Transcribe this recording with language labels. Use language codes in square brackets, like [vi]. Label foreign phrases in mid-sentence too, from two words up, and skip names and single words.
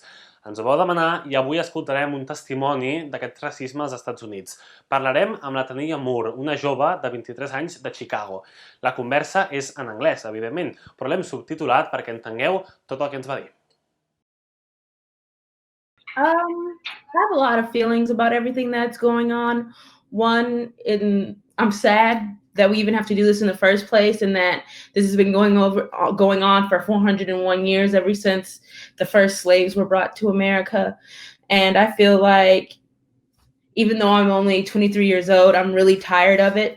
[ca] Ens ho vau demanar i avui escoltarem un testimoni d'aquest racisme als Estats Units. Parlarem amb la Tania Moore, una jove de 23 anys de Chicago. La conversa és en anglès, evidentment, però l'hem subtitulat perquè entengueu tot el que ens va dir. [en] I have a lot of feelings about everything that's going on. One, I'm sad that we even have to do this in the first place, and that this has been going on for 401 years, ever since the first slaves were brought to America. And I feel like, even though I'm only 23 years old, I'm really tired of it.